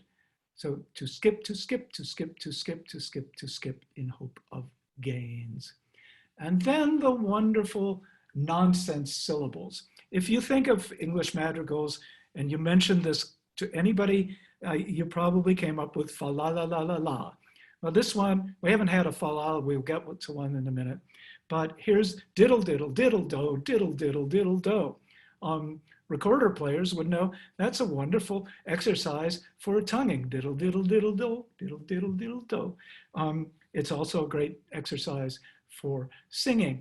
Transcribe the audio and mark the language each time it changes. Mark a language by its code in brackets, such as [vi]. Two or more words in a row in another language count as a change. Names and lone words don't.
[en] So to skip, to skip, to skip, to skip, to skip, to skip in hope of gains. And then the wonderful nonsense syllables. If you think of English madrigals and you mention this to anybody, you probably came up with fa la la la la la. Well, this one, we haven't had a fa la, we'll get to one in a minute. But here's diddle diddle diddle do, diddle diddle diddle do. Recorder players would know that's a wonderful exercise for tonguing. Diddle diddle diddle do, diddle diddle diddle do. It's also a great exercise for singing.